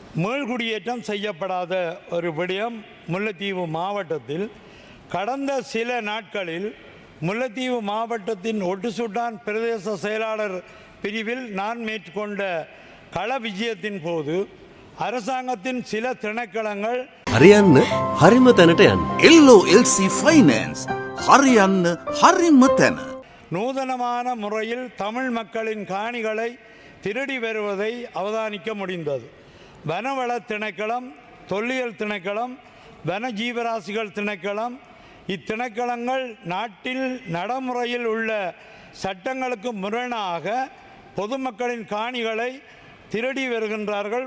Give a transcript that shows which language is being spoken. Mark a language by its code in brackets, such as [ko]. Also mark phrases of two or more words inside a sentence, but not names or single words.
[ta] மீள்குடியேற்றம் செய்யப்படாத ஒரு விடயம் முல்லைத்தீவு மாவட்டத்தில் கடந்த சில நாட்களில் முல்லைத்தீவு மாவட்டத்தின் ஒட்டுசுட்டான் பிரதேச செயலாளர் பிரிவில் நான் மேற்கொண்ட கள விஜயத்தின் போது அரசாங்கத்தின் சில திணைக்களங்கள் [si] හරියන්න හරිම තැනට යන්න. LOLC Finance හරියන්න හරිම තැන. [ta] நூதனமான முறையில் தமிழ் மக்களின் காணிகளை திருடி வருவதை அவதானிக்க முடிந்தது. வனவள திணைக்களம், தொல்லியல் திணைக்களம், வன ஜீவராசிகள் திணைக்களம், இத்திணைக்களங்கள் நாட்டில் நடைமுறையில் உள்ள சட்டங்களுக்கு முரணாக பொதுமக்களின் காணிகளை திருடி வருகின்றார்கள்.